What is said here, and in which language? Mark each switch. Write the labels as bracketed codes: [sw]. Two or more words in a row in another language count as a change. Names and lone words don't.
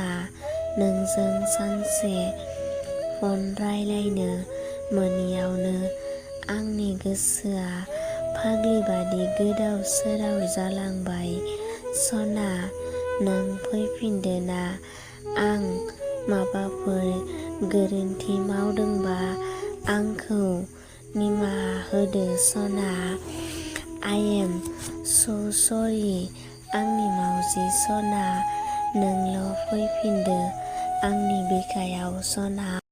[brx] नोंजों सानसे फन रायलायनो मोनैयावनो आंनि गोसोआ फाग्लिबादि गोदाव सोराव जालांबाय सना। नों फैफिनदोना? आं माबाफोर गोरोन्थि मावदोंबा आंखौ निमाहा होदो सना। [en] I am so sorry [brx] आंनि मावजि सना। नोंल' फैफिनदो आंनि बिखायाव सना।